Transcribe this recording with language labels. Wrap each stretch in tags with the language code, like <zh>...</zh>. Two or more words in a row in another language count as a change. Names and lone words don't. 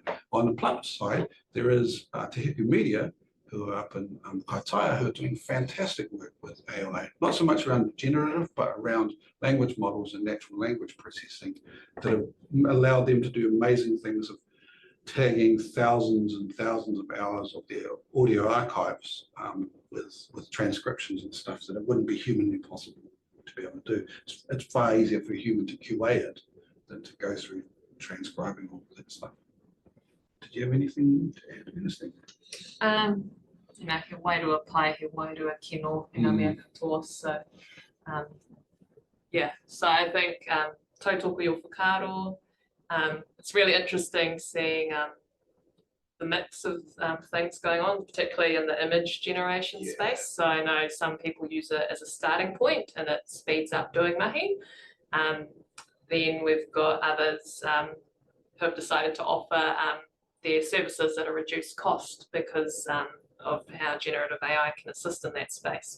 <en>On the plus side, there is Te Hiku Media, who are up in Kaitaia, who are doing fantastic work with AI, not so much around generative, but around language models and natural language processing that have allowed them to do amazing things of tagging thousands and thousands of hours of their audio archives with transcriptions and stuff that it wouldn't be humanly possible to be able to do. It's far easier for a human to QA it than to go through transcribing all that stuff. Did you have anything to add, Ernestynne?</en> <mi>He wairua pai, he wairua kino, ngā mea katoa.</mi> <en>So, yeah, so I think</en> <mi>tautoko i o whakaro.</mi> <en>It's really interesting seeing the mix of things going on, particularly in the image generation space. So I know some people use it as a starting point and it speeds up doing mahi. Then we've got others who have decided to offer their services at a reduced cost because of how generative AI can assist in that space.</en>